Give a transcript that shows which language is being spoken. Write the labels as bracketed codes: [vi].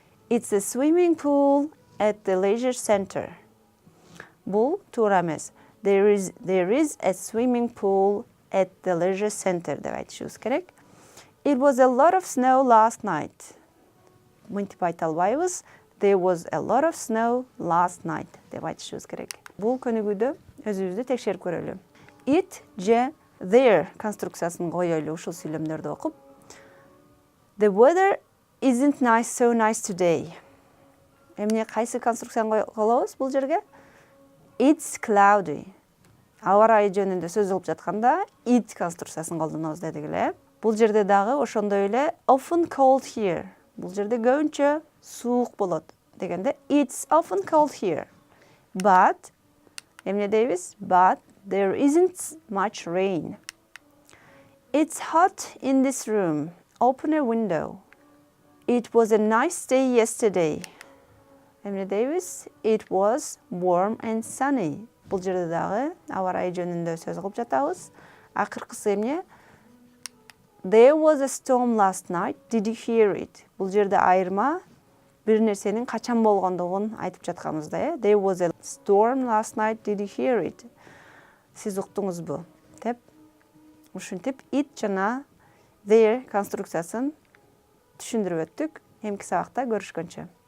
[en] It's a swimming pool at the leisure center. [ky] Бул туура эмес. [en] There is a swimming pool at the leisure center [ky] деп айтышыбыз керек. [en] It was a lot of snow last night. [ky] Мынтип айта албайбыз. [en] There was a lot of snow last night [ky] деп айтышыбыз керек. Бул көнүгүүдө өзүбүздү текшерип көрөлү. It же there конструкциясын коелу ушул сүйлөмдөрдү окуп. [en] The weather isn't so nice today. [ky] Эмне кайсы конструкцияны колобуз бул жерге? [en] It's cloudy. [ky] Аба ырайы жөнүндө сөз кылып жатканда it конструкциясын колдонобуз дедик эле. Бул жерде дагы ошондой эле [en] often cold here. [ky] Бул жерде көбүнчө суук болот дегенде [en] it's often cold here. [ky] But эмне дейбиз? [en] But there isn't much rain. It's hot in this room. Open a window. It was a nice day yesterday. [ky] Эмне дейбиз? [en] It was warm and sunny. [ky] Бул жерде дагы аба ырайы жөнүндө сөз кылып жатабыз. Акыркысы эмне? [en] There was a storm last night. Did you hear it? [ky] Бул жерде айырма бир нерсенин качан болгондугун айтып жатканыбызда, [en] There was a storm last night. Did you hear it? [ky] Сиз уктуңузбу? Деп ушинтип it жана there конструкциясын түшүндүрүп өттүк. Эмки сабакта көрүшкөнчө.